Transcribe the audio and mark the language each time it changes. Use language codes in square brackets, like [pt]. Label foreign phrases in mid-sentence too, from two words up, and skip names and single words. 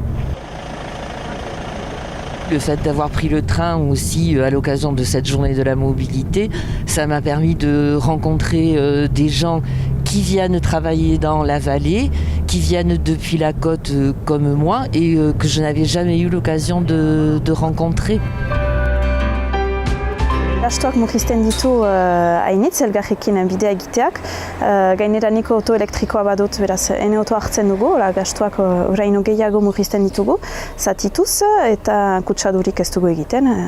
[fr] Le fait d'avoir pris le train aussi à l'occasion de cette journée de la mobilité, ça m'a permis de rencontrer des gens qui viennent travailler dans la vallée, qui viennent depuis la côte comme moi et que je n'avais jamais eu l'occasion de rencontrer. [eu] Gastuak murrizten ditu hainitz, elgarrekin bidea egiteak. Gainera niko auto elektrikoa badut, beraz, ene auto hartzen dugu, gastuak oraino gehiago murrizten ditugu, zatituz, eta kutsadurik ez dugu egiten.